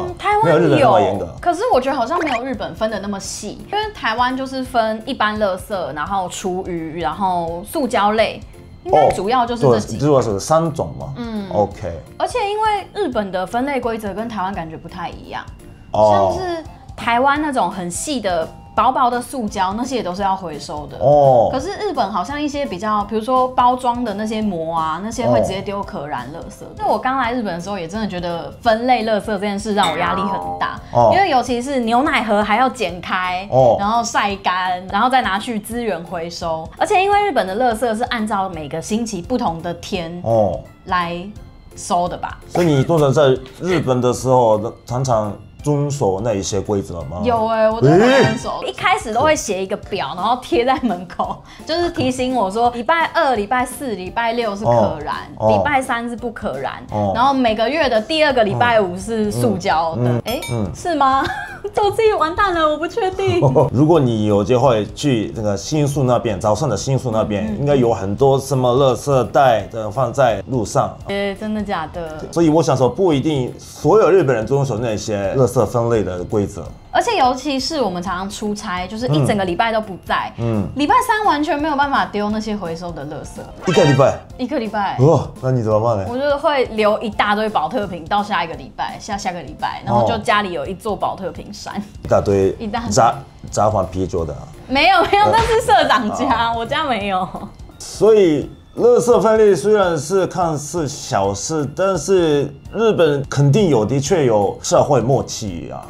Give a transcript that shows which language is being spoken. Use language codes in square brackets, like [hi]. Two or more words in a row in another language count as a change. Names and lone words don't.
[zh] 台灣沒有日本那麼嚴格。可是我覺得好像沒有日本分的那麼細，因為台灣就是分一般垃圾，然後廚餘，然後塑膠類，應該主要就是這幾。主要是3種嘛。OK。而且因為日本的分類規則跟台灣感覺不太一樣，像是台灣那種很細的薄薄的塑膠，那些也都是要回收的。可是日本好像一些比较，比如說包裝的那些膜啊，那些会直接丢可燃垃圾。那我剛來日本的時候，也真的覺得分類垃圾這件事讓我壓力很大，因為尤其是牛奶盒還要剪開，然後曬乾，然後再拿去資源回收。而且因為日本的垃圾是按照每個星期不同的天來收的吧？所以你通常在日本的時候，常常遵守那一些規則嗎？有我真的很遵守。一開始都會寫一個表，然後貼在門口，就是提醒我說禮拜2、禮拜4、禮拜6是可燃，禮拜3是不可燃，然後每個月的第2個禮拜5是塑膠的。是嗎？我自己完蛋了，我不確定。如果你有機會去那個新宿那邊，早上的新宿那邊，應該有很多什麼垃圾袋的放在路上。真的假的？所以我想說，不一定所有日本人遵守那些垃圾分類的規則。而且尤其是我們常常出差，就是一整個禮拜都不在，禮拜3完全沒有辦法丟那些回收的垃圾。一個禮拜？一個禮拜。那你怎麼辦呢？我就會留一大堆保特瓶到下一個禮拜，下個禮拜，然後就家裡有一座保特瓶山，一大堆札幌啤酒的。沒有，那是社長家，我家沒有。所以垃圾分類雖然是看似小事，但是日本肯定的確有社會默契啊。